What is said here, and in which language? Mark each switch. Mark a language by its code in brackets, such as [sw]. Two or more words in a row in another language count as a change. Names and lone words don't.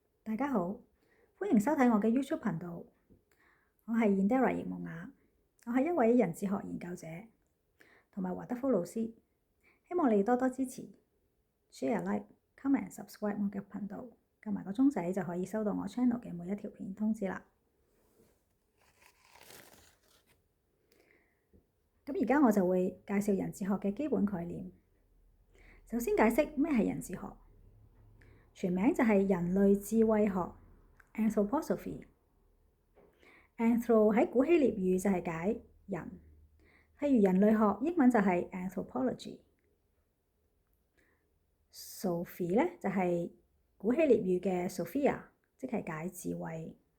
[yue] 大家好，歡迎收睇我嘅 YouTube 頻道。我係 Indira 葉夢雅，我係一位人智學研究者同埋華德福老師。希望你多多支持 [en] share、like、comment、subscribe [yue] 我嘅頻道，撳埋個鐘仔就可以收到我 channel 嘅每一條片通知啦。咁而家我就會介紹人智學嘅基本概念。首先解釋咩係人智學，全名就係人類智慧學 （Anthroposophy）。Anthro 喺古希臘語就係解人，譬如人類學英文就係 anthropology。Sophie 咧就係古希臘語嘅 Sophia，即係解智慧。